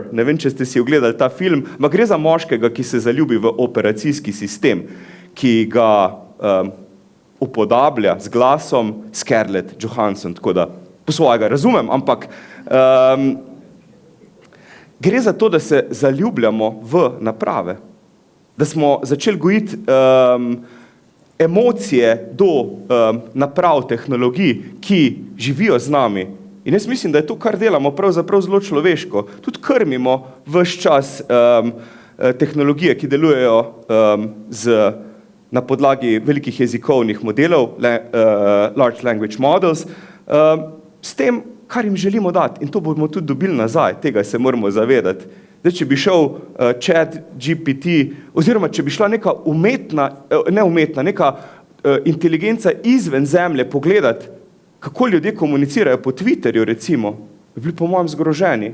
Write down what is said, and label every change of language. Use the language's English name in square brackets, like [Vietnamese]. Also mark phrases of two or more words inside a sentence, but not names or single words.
[Slovenian] Ne vem, če ste si ogledali ta film, ampak gre za moškega, ki se zaljubi v operacijski sistem, ki ga upodablja z glasom Scarlett Johansson, tako da po svojega razumem, ampak gre za to, da se zaljubljamo v naprave, da smo začeli gojiti emocije do naprav tehnologij, ki živijo z nami. In jaz mislim, da je to, kar delamo, pravzaprav zelo človeško. Tudi krmimo ves čas tehnologije, ki delujejo na podlagi velikih jezikovnih modelov, [English] large language models, [Slovenian] s tem, kar jim želimo dati. In to bomo tudi dobili nazaj, tega se moramo zavedati. Zdaj, če bi šel ChatGPT, oziroma če bi šla neka neka inteligenca izven zemlje pogledati, kako ljudje komunicirajo po Twitterju, recimo, bi bili po mojem zgroženi.